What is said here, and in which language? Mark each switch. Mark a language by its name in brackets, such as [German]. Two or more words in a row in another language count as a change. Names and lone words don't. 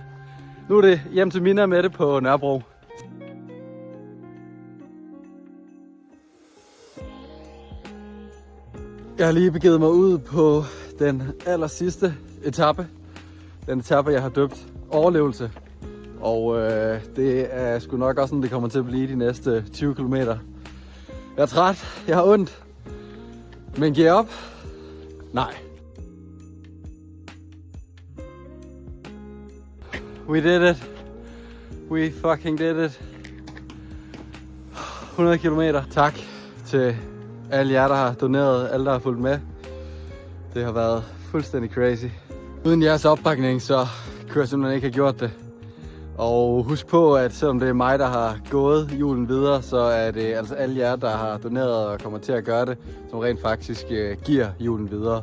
[Danish] Nu er det hjem til Mina og Mette på Nørrebro. Jeg har lige begivet mig ud på den aller sidste etape. Den etape, jeg har døbt overlevelse. Og det er sgu nok også sådan, det kommer til at blive de næste 20 km. Jeg er træt, jeg har ondt. Men giver op? Nej. [English] We did it. We fucking did it. 100 km. [Danish] Tak til alle jer, der har doneret, alle der har fulgt med. Det har været fuldstændig crazy. Uden jeres opbakning, så kunne jeg simpelthen ikke have gjort det. Og husk på, at selvom det er mig, der har gået julen videre, så er det altså alle jer, der har doneret og kommer til at gøre det, som rent faktisk giver julen videre.